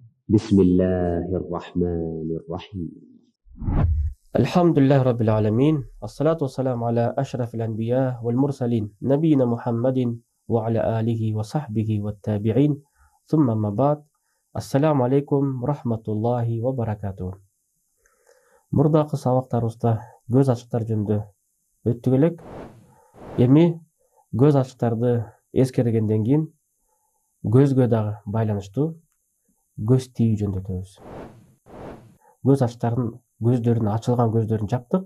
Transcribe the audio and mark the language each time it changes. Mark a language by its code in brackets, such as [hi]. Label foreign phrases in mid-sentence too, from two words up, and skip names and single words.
[ar] بسم الله الرحمن الرحيم. الحمد لله رب العالمين، الصلاة والسلام على أشرف الأنبياء والمرسلين نبينا محمد وعلى آله وصحبه والتابعين ثم ما بعد. السلام عليكم ورحمة الله وبركاته. [ky] Мурдакы сабактарыбызда көз ачыктар жөнүндө өттүк элек. Эми көз ачыктарды эскергенден кийин көзгө дагы байланыштуу көз тийүү жөнүндө өтөбүз. Көз ачыктардын көздөрүн, ачылган көздөрүн жаптык.